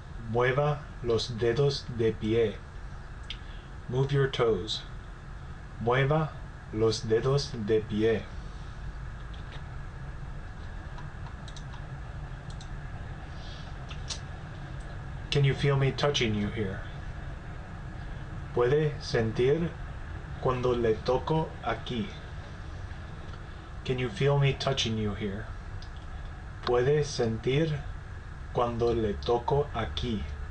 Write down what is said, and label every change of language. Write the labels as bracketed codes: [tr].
[es] Mueva los dedos de pie. Move your toes. Mueva los dedos de pie. [en] Can you feel me touching you here? [es] ¿Puede sentir cuando le toco aquí? [en] Can you feel me touching you here? [es] ¿Puede sentir cuando le toco aquí?